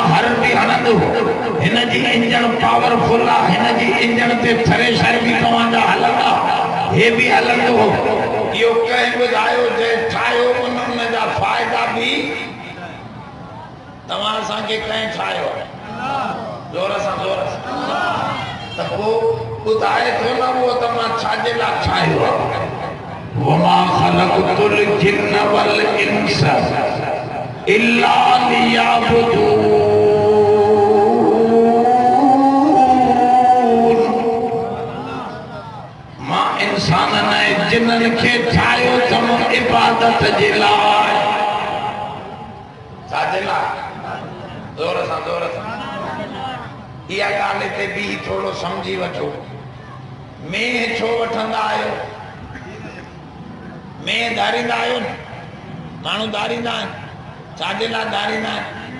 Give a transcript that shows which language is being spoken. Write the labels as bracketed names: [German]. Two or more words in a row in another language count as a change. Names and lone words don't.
[Sindhi] हर बि हणंदो हिन जी इंजन पावरफुल आहे हिन जी इंजन ते थ्रेशर बि तव्हांजा हलंदा हे बि हलंदो इहो कंहिं ॿुधायो जे ठाहियो उन जा फ़ाइदा बि तव्हां असांखे कंहिं ठाहियो ज़ोर सां त पोइ ॿुधाए थो न उहो तव्हां छाजे लाइ ठाहियो आहे [Arabic] وما خلقت الجن والإنس إلا [Sindhi] लियअबुदून मां इंसाननि ऐं जिन्ननि खे ठाहियो अथमि इबादत जे लाइ छाजे लाइ ज़ोर सां इहा ॻाल्हि हिते बि थोरो सम्झी वठो मेंह छो वठंदा आहियो मेंह धारींदा आहियो न माण्हू धारींदा आहिनि छाजे लाइ धारींदा आहिनि